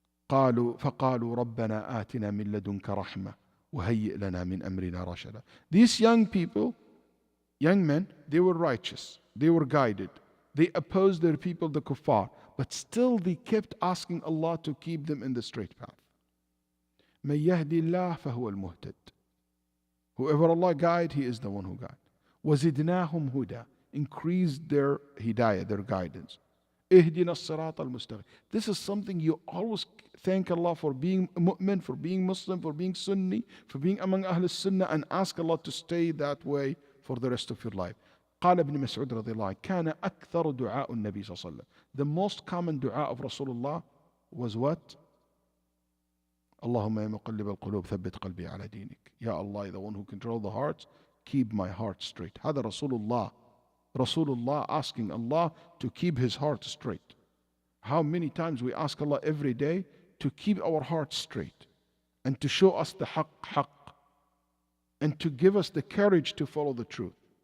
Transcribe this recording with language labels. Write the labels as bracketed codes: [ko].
[ar] فقالوا ربنا آتنا من لدنك رحمة وهيئ لنا من أمرنا رشدا. [en] These young people, young men, they were righteous, they were guided, they opposed their people, the kuffar, but still they kept asking Allah to keep them in the straight path. [ar] من يهدي الله فهو المهتد. [en] Whoever Allah guide, He is the one who guide. [ar] وزدناهم هدى. [en] Increased their hidayah, their guidance. [ar] اهدنا الصراط المستقيم. [en] This is something you always thank Allah for, being mu'min, for being Muslim, for being Sunni, for being among Ahl Sunnah, and ask Allah to stay that way for the rest of your life. [ar] قال ابن مسعود رضي الله عنه كان أكثر دعاء النبي صلى الله عليه وسلم. [en] The most common dua of Rasulullah was what? [ar] اللهم يا مقلب القلوب ثبت قلبي على دينك. [en] Ya Allah, the one who controls the hearts, keep my heart straight. هذا Rasulullah asking Allah to keep his heart straight. How many times we ask Allah every day to keep our heart straight and to show us the haqq and to give us the courage to follow the truth.